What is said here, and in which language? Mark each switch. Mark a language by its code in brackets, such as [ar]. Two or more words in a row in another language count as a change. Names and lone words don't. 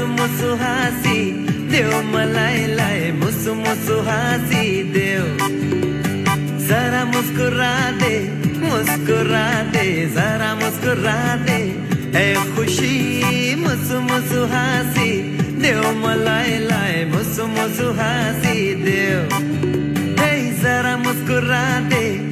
[ne] मुसु हासी देव मलाई लाई मुसु मुसु हासी देव [hi] जरा मुस्कुरा दे जरा मुस्कुरा दे ए खुशी [ne] मुसु मुसु हासी देव मलाई लाई मुसु मुसु हासी देव हे [hi] जरा मुस्कुरा दे